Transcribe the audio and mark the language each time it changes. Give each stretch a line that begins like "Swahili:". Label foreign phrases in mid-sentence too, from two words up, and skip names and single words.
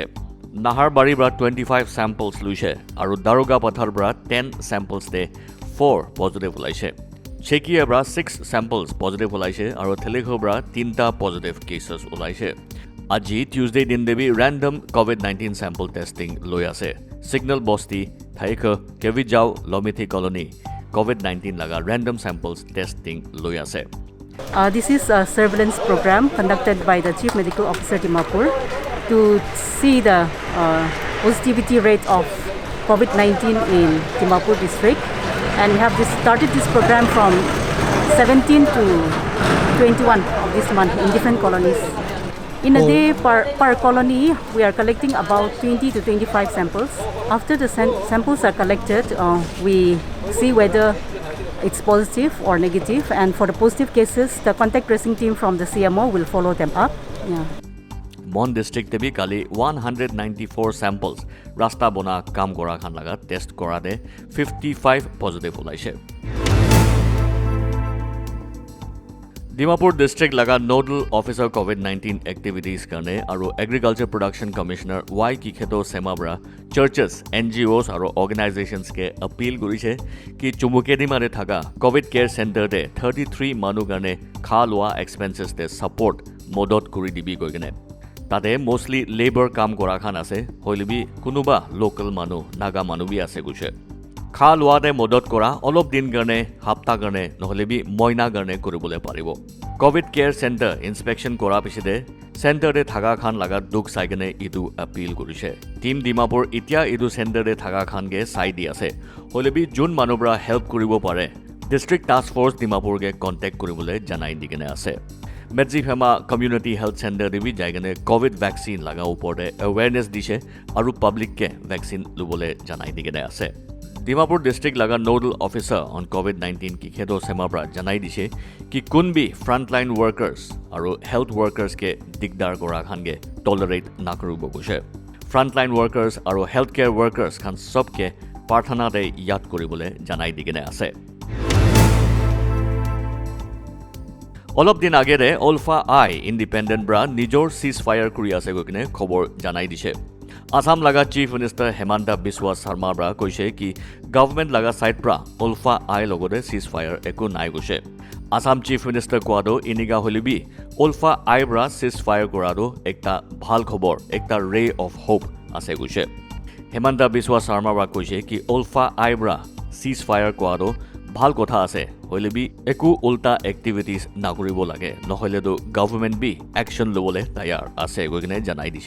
Naga Pidgin: Naharbari bra 25 samples luise aru Daroga Pathar bra 10 samples de 4 positive olaise. Chekiya bra 6 samples positive olaise aru Thelikhu bra 3 positive cases olaise. Aji Tuesday din debi
English: random COVID-19 sample testing
Naga Pidgin: loi ase. Signal Bosti, Thaika, Kevijau, Lomithi Colony COVID-19 laga
English: random samples testing
Naga Pidgin: loi ase.
English: This is a surveillance program conducted by the Chief Medical Officer Dimapur to see the positivity rate of COVID-19 in Dimapur district, and we have started this program from 17 to 21 of this month in different colonies. In a day per colony, we are collecting about 20 to 25 samples. After the samples are collected, we see whether it's positive or negative, and for the positive cases, the contact tracing team from the CMO will follow them up. Yeah.
Naga Pidgin: Mon district te bi kali 194 samples rasta bona kam kora khan laga test kora de 55 positive olaise. Dimapur district laga
English: nodal officer COVID-19 activities
Naga Pidgin: karne aru
English: agriculture production commissioner
Naga Pidgin: Y Kikheto Semabra
English: churches, NGOs
Naga Pidgin: aro organizations ke appeal kurise ki Chumukedima re thaka
English: COVID care center
Naga Pidgin: de 33 manu karne kha loa expenses de support modot kuri dibi koigene. Tade mostly labor kam kora khan ase hoilibi kunuba local manu naga manu bi ase guse. Kha loa de modot kora olop din karne hapta karne noholebi moina karne kuribole paribo.
English: COVID care center inspection
Naga Pidgin: kora piside center de thaka khan laga duk saigene idu appeal kurise. Team Dimapur itya idu center de thaka khan ge sai di ase. Holebi jun manubra help kuribo pare. District Task Force Dimapur ge contact kuribole janai digene ase. Medzifema Community Health Center de bi jaigane
English: COVID vaccine
Naga Pidgin: laga upore awareness dishe aru public ke vaccine lubole janai digene ase. Dimapur district laga
English: nodal officer on COVID-19
Naga Pidgin: Kikheto Semabra janai dishe ki kunbi
English: frontline workers
Naga Pidgin: aru
English: health workers
Naga Pidgin: ke digdar kora khan ge tolerate nakrubo guse.
English: Frontline workers
Naga Pidgin: aru
English: healthcare workers
Naga Pidgin: khan sobke parthana de yad koribole janai digene ase. Olop din agere Alpha I Independent bra nijor ceasefire kuri ase goikine khobor janai dishe. Assam laga
English: Chief Minister
Naga Pidgin: Hemanta Biswa Sarma bra koise ki government laga side pra Alpha I logode ceasefire eku nai guse. Assam Chief Minister Kwado iniga holibi
Assamese: উলফা আইব্ৰা
English: cease fire
Assamese: কৰাটো একটা ভাল খবৰ, একটা
English: ray of hope
Assamese: আছে কৈছে। হেমন্ত বিশ্বা শৰ্মাৰা কৈছে কি উলফা আইব্ৰা
English: cease fire
Assamese: কৰাটো ভাল কথা আছে, হলে বি একো উল্টা এক্টিভিটিজ নকৰিব লাগে, নহলেতো গভৰ্ণমেণ্ট বি একশ্যন ল'বলৈ তৈয়াৰ আছে কৈ কিনে জনাই দিছে।